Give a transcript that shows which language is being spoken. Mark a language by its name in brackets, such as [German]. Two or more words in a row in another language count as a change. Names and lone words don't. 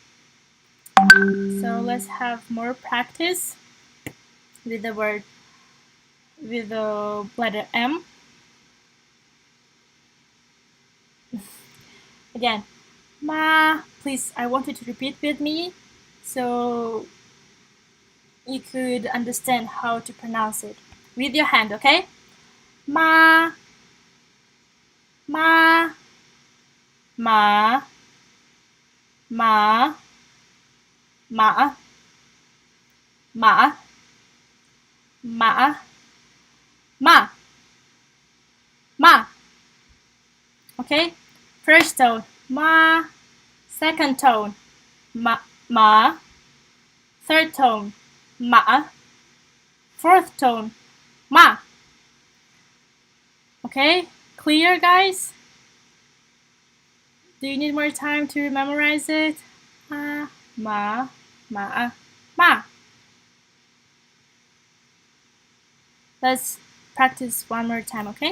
[English] So let's have more practice with the word, with the letter M. Again, ma. Please, I want you to repeat with me so you could understand how to pronounce it. With your hand, okay? Ma. Ma. Ma. Ma. Ma. Ma. Ma. Ma. Ma. Okay? First tone, ma. Second tone, ma. Ma. Third tone, ma. Fourth tone, ma. Okay? Clear, guys? Do you need more time to memorize it? Ma. Ma. Ma. Ma. Let's practice one more time, okay?